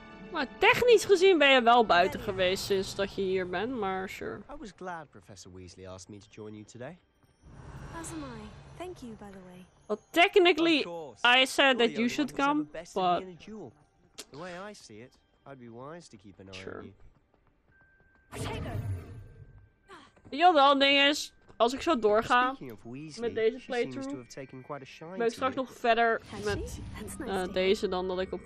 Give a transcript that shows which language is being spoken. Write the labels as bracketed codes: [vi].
[nl] Maar technisch gezien ben je wel buiten geweest sinds dat je hier bent, maar sure. [en] I was glad Professor Weasley asked me to join you today. As am I. Thank you, by the way. Well, technically, I said that you should come, but... The way I see it, I'd be wise to keep an eye on you. [nl] Ja, wel, het ding is, als ik zo doorga met deze playthrough, ben ik straks nog verder met deze dan dat ik op...